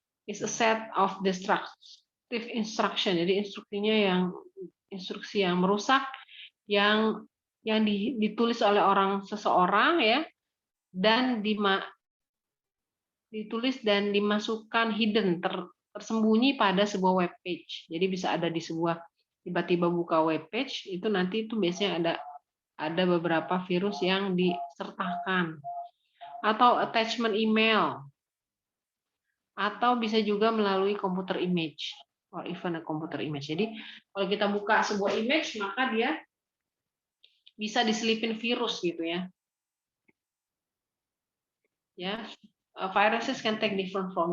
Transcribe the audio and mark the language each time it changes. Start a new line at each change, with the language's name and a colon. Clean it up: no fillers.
English: It's a set of destructive instruction.
Indonesian: Jadi instruksi yang merusak yang ditulis oleh seseorang ya, dan ditulis dan dimasukkan hidden, tersembunyi pada sebuah web page. Jadi bisa ada di sebuah, tiba-tiba buka web page itu nanti itu biasanya ada beberapa virus yang disertakan, atau attachment email, atau bisa juga melalui computer image
English: or even a computer image.
Indonesian: Jadi kalau kita buka sebuah image maka dia bisa diselipin virus gitu ya.
English: Ya, viruses can take different form.